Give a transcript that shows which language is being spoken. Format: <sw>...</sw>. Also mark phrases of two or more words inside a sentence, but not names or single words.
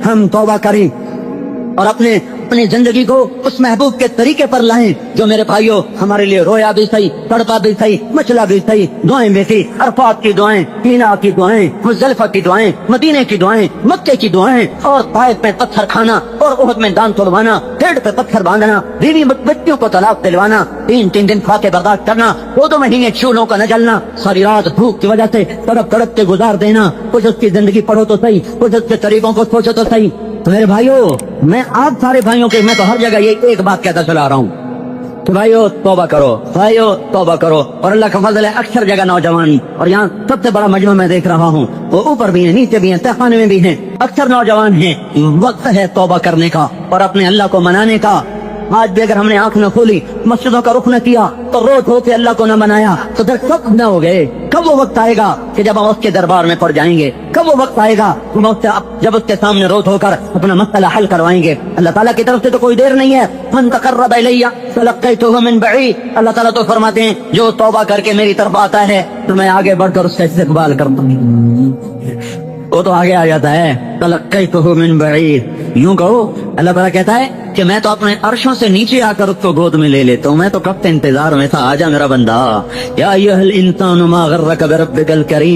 <ur>ہم توبہ کریں اور اپنی زندگی کو اس محبوب کے طریقے پر لائیں جو میرے بھائیوں ہمارے لیے رویا بھی سہی، تڑپا بھی سہی، مچلا بھی سہی، دعائیں بھی تھی، عرفات کی دعائیں، منیٰ کی دعائیں، مزدلفہ کی دعائیں، مدینے کی دعائیں، مکے کی دعائیں، اور طائف میں پتھر کھانا اور احد میں دان تڑوانا، پیڑ پے پتھر باندھنا، بیوی بچیوں کو طلاق دلوانا، 3 دن فاقے برداشت کرنا، 2 مہینے چولہوں کا نہ جلنا، ساری رات بھوک کی وجہ سے تڑپ تڑپ کے گزار دینا. کچھ اس کی زندگی پڑھو تو سہی، کچھ اس کے طریقوں کو سوچو تو سہی. تو میرے بھائیوں، میں آپ سارے بھائیوں کے، میں تو ہر جگہ یہ ایک بات کہتا چلا رہا ہوں, کہ بھائیو توبہ کرو، بھائیو توبہ کرو. اور اللہ کا فضل ہے اکثر جگہ نوجوان، اور یہاں سب سے بڑا مجمع میں دیکھ رہا ہوں، وہ اوپر بھی ہیں، نیچے بھی ہیں، تہخانے میں بھی ہیں، اکثر نوجوان ہیں. وقت ہے توبہ کرنے کا اور اپنے اللہ کو منانے کا. آج بھی اگر ہم نے آنکھ نہ کھولی، مسجدوں کا رخ نہ کیا، تو روز ہو کے اللہ کو نہ منایا، تو پھر کب نہ ہو گئے. کب وہ وقت آئے گا کہ جب ہم اس کے دربار میں پڑ جائیں گے؟ کب وہ وقت آئے گا جب اس کے سامنے روز ہو کر اپنا مسئلہ حل کروائیں گے؟ اللہ تعالیٰ کی طرف سے تو کوئی دیر نہیں ہے.</ur> <ar>من تقرب الی فلقیتہ من بعید.</ar> <ur>اللہ تعالیٰ تو فرماتے ہیں جو توبہ کر کے میری طرف آتا ہے تو میں آگے بڑھ کر اس کا استقبال کرتا ہوں. وہ تو آگے آ جاتا ہے.</ur> <ar>تلقیتہ من بعید.</ar> <ur>یوں کہو اللہ تعالیٰ کہتا ہے کہ میں تو اپنے عرشوں سے نیچے آ کر اس کو گود میں لے لیتا ہوں. میں تو کب سے انتظار میں تھا، آجا میرا بندہ.</ur> <ar>یا ایھا الانسان ما غرک بربک الکریم.</ar>